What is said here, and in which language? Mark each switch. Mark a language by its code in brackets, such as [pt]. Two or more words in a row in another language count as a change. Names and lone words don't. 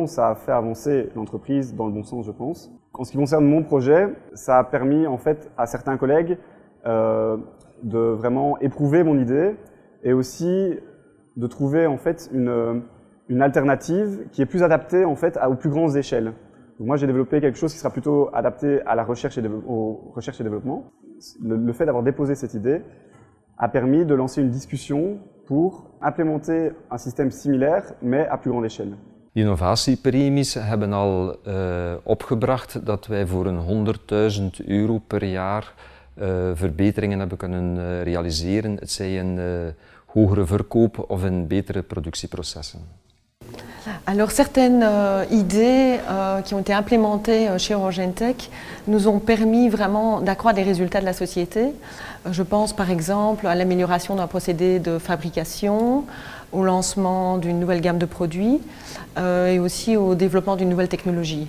[fr] Ça a fait avancer l'entreprise dans le bon sens, je pense. En ce qui concerne mon projet, ça a permis en fait à certains collègues de vraiment éprouver mon idée et aussi de trouver en fait une alternative qui est plus adaptée en fait aux plus grandes échelles. Donc moi j'ai développé quelque chose qui sera plutôt adapté à la recherche et développement. Le fait d'avoir déposé cette idée a permis de lancer une discussion pour implémenter un système similaire mais à plus grande échelle. [nl] De innovatiepremies hebben al opgebracht dat wij voor €100.000 per jaar verbeteringen hebben kunnen realiseren, het zij in hogere verkoop of in betere productieprocessen. [fr] Alors certaines idées qui ont été implémentées chez Eurogentech nous ont permis vraiment d'accroître les résultats de la société. Je pense par exemple à l'amélioration d'un procédé de fabrication, au lancement d'une nouvelle gamme de produits et aussi au développement d'une nouvelle technologie.